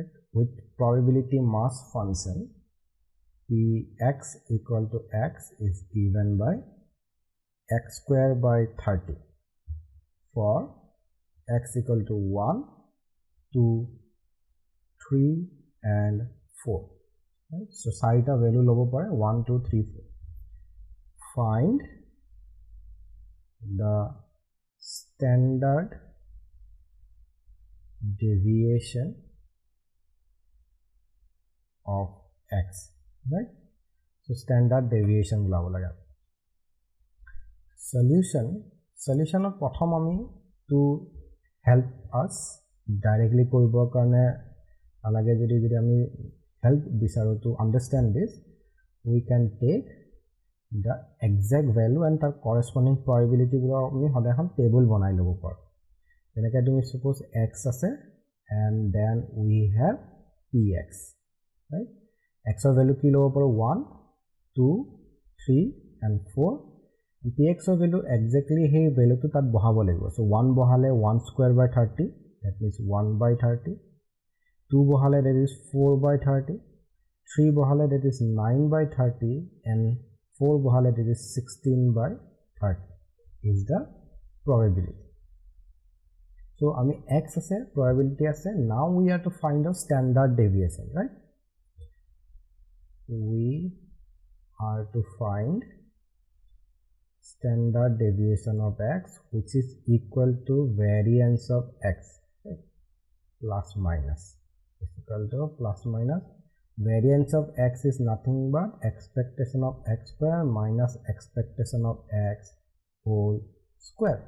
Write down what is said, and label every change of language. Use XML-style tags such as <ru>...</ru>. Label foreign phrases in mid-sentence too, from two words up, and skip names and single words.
<en>with probability mass function px equal to x is given by x square by 30 for x equal to 1, 2, 3 and 4. Right? So</en> <as>চাৰিটা value লব পাৰে 1, 2, 3, 4.</as> <en>Find the standard deviation of x, right? So standard deviation</en> <as>ওলাব লাগে</as> <en>solution of</en> <as>প্ৰথম আমি</as> <en>to help us directly</en> <as>কৰিবৰ কাৰণে আলাগে যদি আমি</as> <en>help বিচাৰো to understand this, we can take the exact value and the corresponding probability</en> <as>বোৰ আমি সদায় এখন টেবল বনাই ল'ব পাৰো যেনেকৈ তুমি</as> <en>suppose x আছে and then we have px, right? x of value</en> <as>কি ল'ব পাৰো</as> <en>1, 2, 3 and 4 and px of value exactly</en> <as>সেই value টো তাত বহাব লাগিব</as> <en>so 1 বহালে 1 square by 30, that means 1 by 30, 2 বহালে that is 4 by 30, 3 বহালে that is 9 by 30 and 4 বহালে that is 16 by 30 is the probability.</en> <as>So আমি x আছে probability আছে,</as> <en>now we have to find the standard deviation, right? We are to find standard deviation of x which is equal to variance of x, right? Plus minus is equal to plus minus variance of x is nothing but expectation of x square minus expectation of x whole square.</en>